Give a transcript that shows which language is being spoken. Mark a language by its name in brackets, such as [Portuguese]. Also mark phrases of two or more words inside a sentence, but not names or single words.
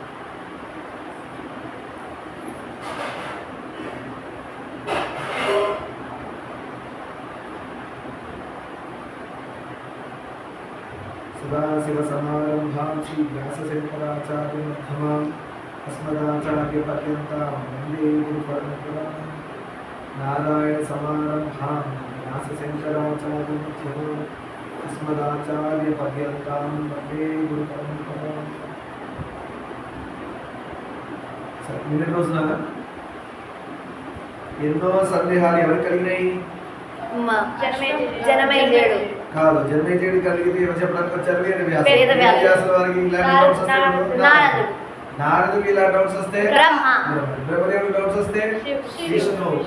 [Sanskrit] सदाशिवसमारम्भां श्रीव्यासशङ्कराचार्यमध्यमाम् अस्मदाचार्यपर्यन्तां वन्दे गुरुपरम्परां। नारायणसमारम्भां व्यासशङ्कराचार्यमध्यमाम् अस्मदाचार्यपर्यन्तां वन्दे गुरुपरम्परां। [Telugu] నిన్న రోజున ఎన్నో సందేహాలు ఎవరికి కలిగినాయి? జనమేజయుడు కాదు, జన్మేజయుడు కలిగితే ఎవరు చెప్పడానికి వచ్చారు? వ్యాసుల వారికి ఇలాంటి డౌట్స్ వస్తే నారదుడికి ఇలా డౌట్స్ వస్తే బ్రహ్మదేవుడికి డౌట్స్ వస్తే విష్ణు.